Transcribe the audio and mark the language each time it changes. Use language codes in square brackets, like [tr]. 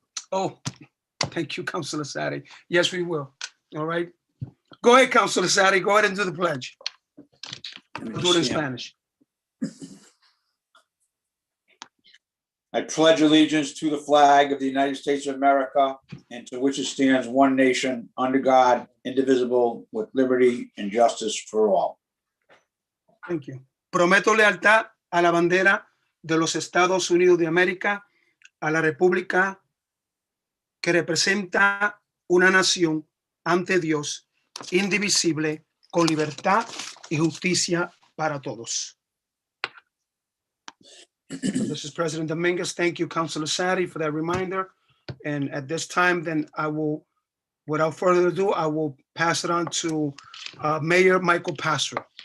[en] Oh, thank you, Councilor Sadi. Yes, we will. All right. Go ahead, Councilor Sadi. Go ahead and do the pledge. Do it in Spanish. I pledge allegiance to the flag of the United States of America and to which it stands one nation under God, indivisible, with liberty and justice for all. Thank you. [es] Prometo lealtad a la bandera de los Estados Unidos de América, a la república que representa una nación ante Dios, indivisible, con libertad y justicia para todos. [en] This is President Dominguez. Thank you, Councilor Sadi, for that reminder. And at this time, then I will, without further ado, I will pass it on to Mayor Michael Passero.